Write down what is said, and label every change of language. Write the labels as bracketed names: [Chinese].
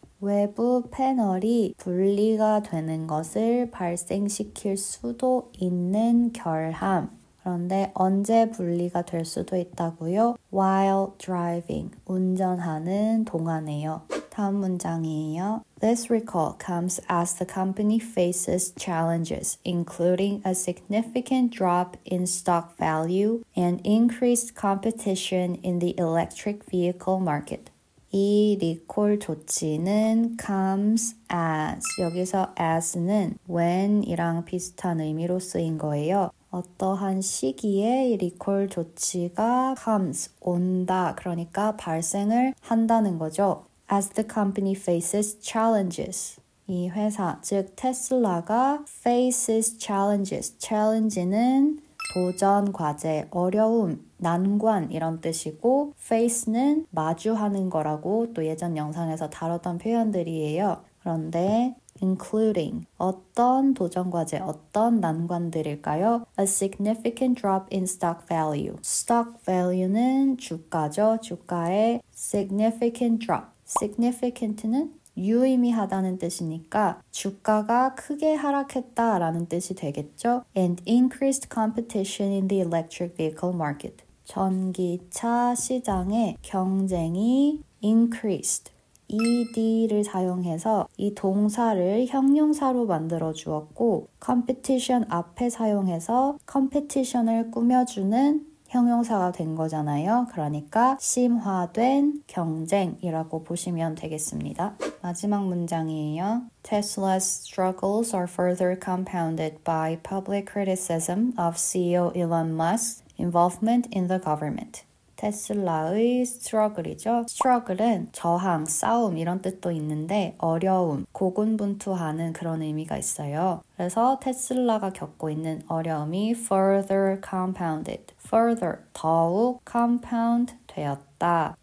[Korean] 외부 패널이 분리가 되는 것을 발생시킬 수도 있는 결함. 그런데 언제 분리가 될 수도 있다고요? [English] While driving, [Korean] 운전하는 동안에요. 다음 문장이에요. [English] This recall comes as the company faces challenges, including a significant drop in stock value and increased competition in the electric vehicle market. [Korean] 이 리콜 조치는 comes as, 여기서 as는 when이랑 비슷한 의미로 쓰인 거예요. 어떠한 시기에 이 리콜 조치가 comes, 온다, 그러니까 발생을 한다는 거죠. [English] As the company faces challenges. [Korean] 이 회사, 즉 테슬라가 [English] faces challenges. [Korean] challenge는 도전, 과제, 어려움, 난관 이런 뜻이고 face는 마주하는 거라고 또 예전 영상에서 다뤘던 표현들이에요. 그런데 including 어떤 도전 과제, 어떤 난관들일까요? [English] A significant drop in stock value. [Korean] stock value는 주가죠. 주가의 significant drop. significant는 유의미하다는 뜻이니까 주가가 크게 하락했다라는 뜻이 되겠죠. [English] And increased competition in the electric vehicle market. [Korean] 전기차 시장의 경쟁이 increased. ed를 사용해서 이 동사를 형용사로 만들어 주었고 competition 앞에 사용해서 competition을 꾸며주는 형용사가 된 거잖아요. 그러니까 심화된 경쟁이라고 보시면 되겠습니다. 마지막 문장이에요. [English] Tesla's struggles are further compounded by public criticism of CEO Elon Musk's involvement in the government. [Korean] 테슬라의 struggle이죠. struggle은 저항, 싸움 이런 뜻도 있는데 어려움, 고군분투하는 그런 의미가 있어요. 그래서 테슬라가 겪고 있는 어려움이 [English] further compounded, [Korean] further, 더욱 compound 되었다.